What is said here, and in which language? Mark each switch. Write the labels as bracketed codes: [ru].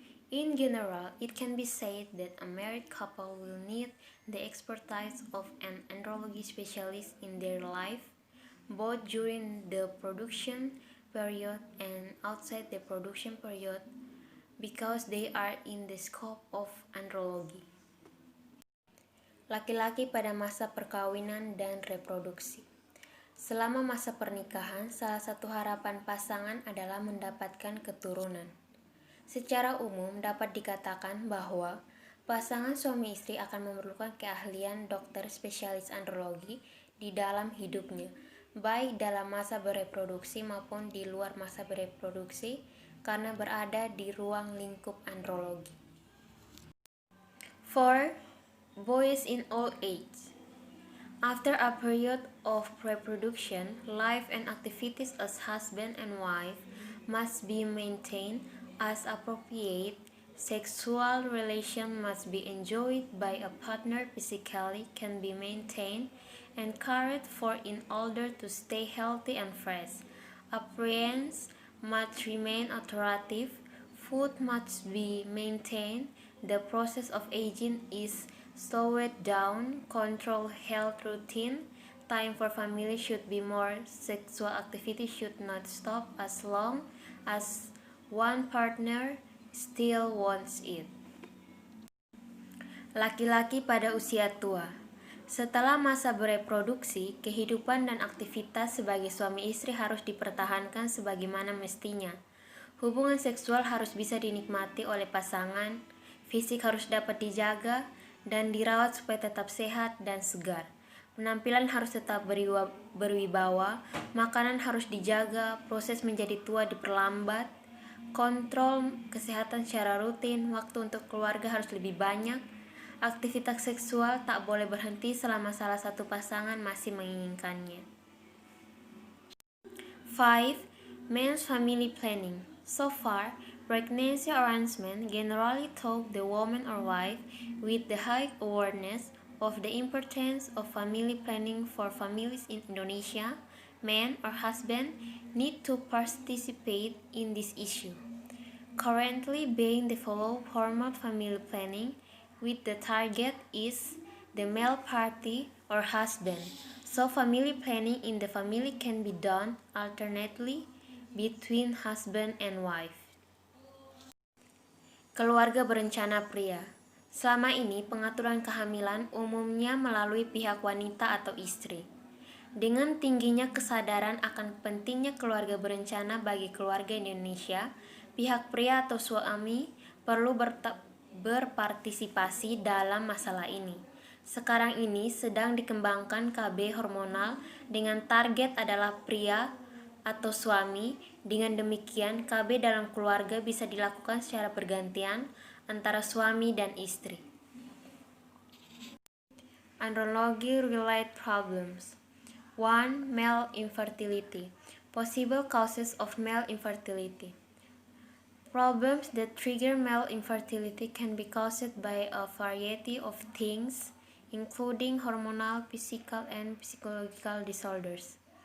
[en] In general, it can be said that a married couple will need the expertise of an andrology specialist in their life, both during the production period and outside the production period, because they are in the scope of andrology. [id] Laki-laki pada masa perkawinan dan reproduksi. Selama masa pernikahan, salah satu harapan pasangan adalah mendapatkan keturunan. Secara umum dapat dikatakan bahwa pasangan suami istri akan memerlukan keahlian dokter spesialis andrologi di dalam hidupnya, baik dalam masa bereproduksi maupun di luar masa bereproduksi, karena berada di ruang lingkup andrologi. [en] 4. Boys in old age. After a period of reproduction, life and activities as husband and wife must be maintained as appropriate. Sexual relation must be enjoyed by a partner physically, can be maintained and cared for in order to stay healthy and fresh. Appearance must remain attractive. Food must be maintained. The process of aging is slowed down. Control health routine. Time for family should be more. Sexual activity should not stop as long as one partner still wants it. [id] Laki-laki pada usia tua. Setelah masa bereproduksi, kehidupan dan aktivitas sebagai suami istri harus dipertahankan sebagaimana mestinya. Hubungan seksual harus bisa dinikmati oleh pasangan, fisik harus dapat dijaga dan dirawat supaya tetap sehat dan segar. Penampilan harus tetap berwibawa, makanan harus dijaga, proses menjadi tua diperlambat, kontrol kesehatan secara rutin, waktu untuk keluarga harus lebih banyak, aktivitas seksual tak boleh berhenti selama salah satu pasangan masih menginginkannya. [en] 5. Men's family planning. So far, pregnancy arrangement generally taught the woman or wife with the high awareness of the importance of family planning for families in Indonesia. Man or husband need to participate in this issue. Currently being developed formal family planning with the target is the male party or husband. So family planning in the family can be done alternately between husband and wife. [id] Keluarga berencana pria. Selama ini pengaturan kehamilan umumnya melalui pihak wanita atau istri. Dengan tingginya kesadaran akan pentingnya keluarga berencana bagi keluarga Indonesia, pihak pria atau suami perlu berpartisipasi dalam masalah ini. Sekarang ini sedang dikembangkan KB hormonal dengan target adalah pria atau suami. Dengan demikian, KB dalam keluarga bisa dilakukan secara bergantian antara suami dan istri. [en] Andrology-related problems. 1. Male infertility. Possible causes of male infertility. Problems that trigger male infertility can be caused by a variety of things, including hormonal, physical, and psychological disorders.